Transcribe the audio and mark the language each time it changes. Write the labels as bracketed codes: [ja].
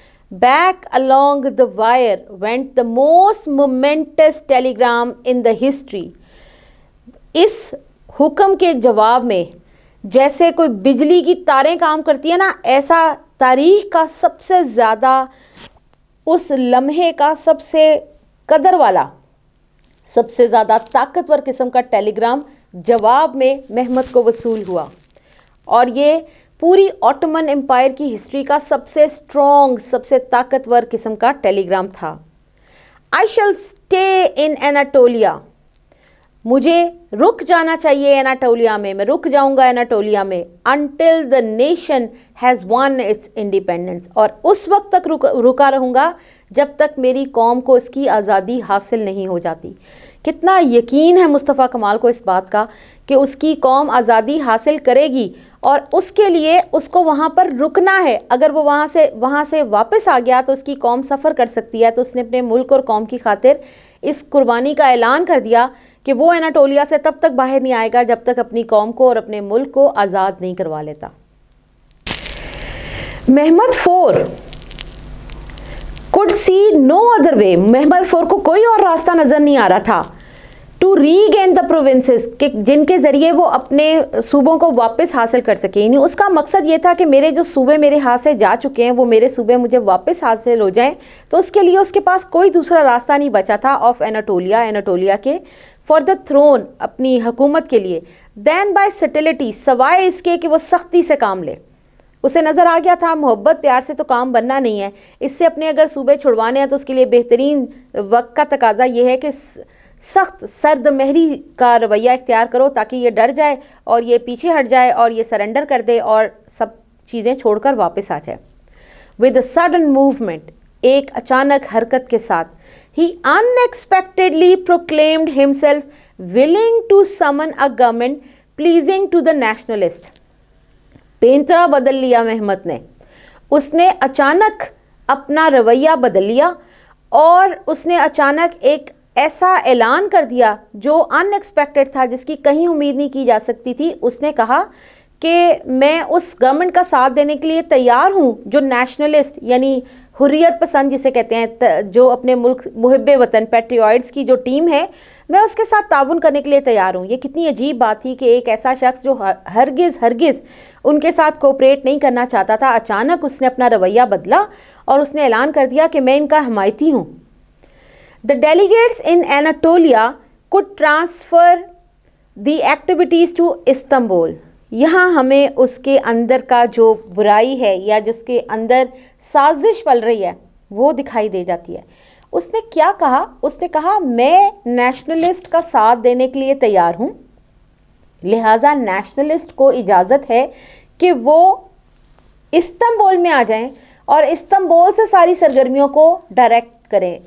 [en] Back along the wire went the most momentous telegram in the history. [ur] اس حکم کے جواب میں جیسے کوئی بجلی کی تاریں کام کرتی ہیں نا, ایسا تاریخ کا سب سے زیادہ, اس لمحے کا سب سے قدر والا, سب سے زیادہ طاقتور قسم کا ٹیلی گرام جواب میں محمد کو وصول ہوا. اور یہ پوری آٹومن امپائر کی ہسٹری کا سب سے اسٹرانگ, سب سے طاقتور قسم کا ٹیلی گرام تھا. [en] I shall stay in Anatolia. [ur] مجھے رک جانا چاہیے اناٹولیا میں رک جاؤں گا اناٹولیا میں. [en] until the nation has won its independence. [ur] اور اس وقت تک رکا رہوں گا جب تک میری قوم کو اس کی آزادی حاصل نہیں ہو جاتی. کتنا یقین ہے مصطفیٰ کمال کو اس بات کا کہ اس کی قوم آزادی حاصل کرے گی اور اس کے لیے اس کو وہاں پر رکنا ہے. اگر وہ وہاں سے واپس آ گیا تو اس کی قوم سفر کر سکتی ہے. تو اس نے اپنے ملک اور قوم کی خاطر اس قربانی کا اعلان کر دیا کہ وہ اناٹولیا سے تب تک باہر نہیں آئے گا جب تک اپنی قوم کو اور اپنے ملک کو آزاد نہیں کروا لیتا. [en] Muhammad four could see no other way. [ur] Muhammad four کو کوئی اور راستہ نظر نہیں آ رہا تھا [en] to regain the provinces, [ur] کہ جن کے ذریعے وہ اپنے صوبوں کو واپس حاصل کر سکے. یعنی اس کا مقصد یہ تھا کہ میرے جو صوبے میرے ہاتھ سے جا چکے ہیں وہ میرے صوبے مجھے واپس حاصل ہو جائیں. تو اس کے لیے اس کے پاس کوئی دوسرا راستہ نہیں بچا تھا [en] of Anatolia [ur] کے [en] for the throne, [ur] اپنی حکومت کے لیے. [en] then by stealth, [ur] سوائے اس کے کہ وہ سختی سے کام لے. اسے نظر آ گیا تھا محبت پیار سے تو کام بننا نہیں ہے, اس سے اپنے اگر صوبے چھڑوانے ہیں تو اس کے لیے بہترین وقت کا تقاضا یہ ہے کہ سخت سرد مہری کا رویہ اختیار کرو تاکہ یہ ڈر جائے اور یہ پیچھے ہٹ جائے اور یہ سرنڈر کر دے اور سب چیزیں چھوڑ کر واپس آ جائے. [en] with a sudden movement, [ur] ایک اچانک حرکت کے ساتھ, [en] he unexpectedly proclaimed himself willing to summon a government pleasing to the nationalist. [ur] پینترا بدل لیا محمد نے, اس نے اچانک اپنا رویہ بدل لیا اور اس نے اچانک ایک ایسا اعلان کر دیا جو ان ایکسپیکٹڈ تھا, جس کی کہیں امید نہیں کی جا سکتی تھی. اس نے کہا کہ میں اس گورنمنٹ کا ساتھ دینے کے لیے تیار ہوں جو نیشنلسٹ یعنی حریت پسند جسے کہتے ہیں, جو اپنے ملک محب وطن پیٹریوٹس کی جو ٹیم ہے, میں اس کے ساتھ تعاون کرنے کے لیے تیار ہوں. یہ کتنی عجیب بات تھی کہ ایک ایسا شخص جو ہرگز ان کے ساتھ کوپریٹ نہیں کرنا چاہتا تھا, اچانک اس نے اپنا رویہ بدلا اور اس نے اعلان کر دیا کہ میں ان کا حمایتی ہوں. [en] The delegates in Anatolia could transfer the activities to Istanbul. [ur] یہاں ہمیں اس کے اندر کا جو برائی ہے یا جس کے اندر سازش پل رہی ہے وہ دکھائی دے جاتی ہے. اس نے کیا کہا؟ اس نے کہا میں نیشنلسٹ کا ساتھ دینے کے لیے تیار ہوں, لہٰذا نیشنلسٹ کو اجازت ہے کہ وہ استنبول میں آ جائیں اور استنبول سے ساری سرگرمیوں کو ڈائریکٹ کریں.